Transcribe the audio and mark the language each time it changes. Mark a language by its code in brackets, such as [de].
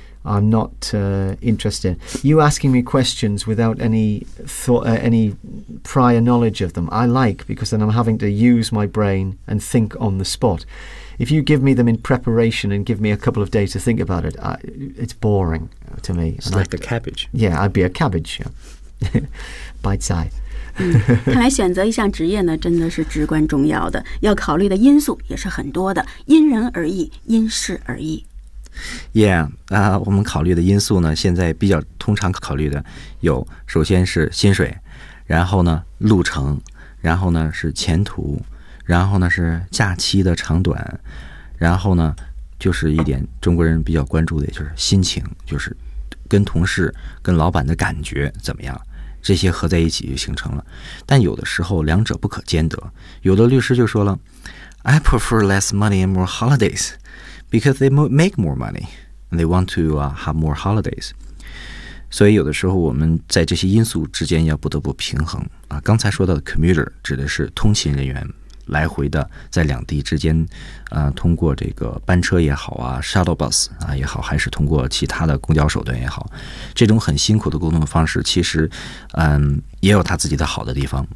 [en] I'm not interested in you asking me questions without any thought, any prior knowledge of them. I like, because then I'm having to use my brain and think on the spot. If you give me them in preparation and give me a couple of days to think about it, it's boring to me. It's like a cabbage. Yeah, I'd be a cabbage. Yeah. Bite-size. [zh] 看来选择一项职业呢，真的是至关重要的，要考虑的因素也是很多的，因人而异，因事而异。 Yeah, 我们考虑的因素呢，现在比较通常考虑的有，首先是薪水，然后呢路程，然后呢是前途，然后呢是假期的长短，然后呢就是一点中国人比较关注的，就是心情，就是跟同事跟老板的感觉怎么样，这些合在一起就形成了。但有的时候两者不可兼得，有的律师就说了， [en] I prefer less money and more holidays [zh] because they make more money and they want to have more holidays。所以有的时候我们在这些因素之间要不得不平衡啊。刚才说到的 commuter 指的是通勤人员，来回的在两地之间通过这个班车也好啊 shuttle bus 啊也好，还是通过其他的公交手段也好，这种很辛苦的沟通方式其实也有他自己的好的地方。